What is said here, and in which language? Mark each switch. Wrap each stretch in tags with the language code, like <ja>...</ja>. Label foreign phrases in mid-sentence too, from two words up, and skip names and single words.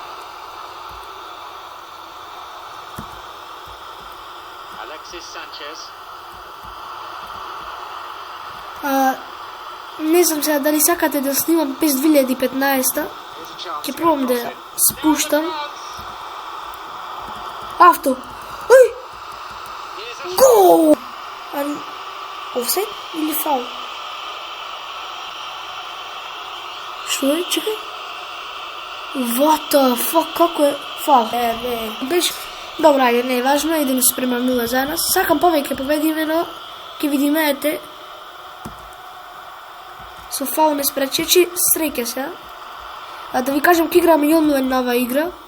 <mk>Не знам сега дали сакате да снимам без 2015-та. Ќе пробам да спуштам. Авто. Ој! Гол! Офсайд или фаул? Што е? Чекај.</mk> <en>What the fuck?</en> <mk>Како е? Фаул. Беше... Добра, ајде, не е важно. 1-0 за нас. Сакам повеќе победиме, но ќе видиме, ете. Со фаул не спречечи, среќа се. А да ви кажам, ке играме и онлайн на оваа игра.</mk>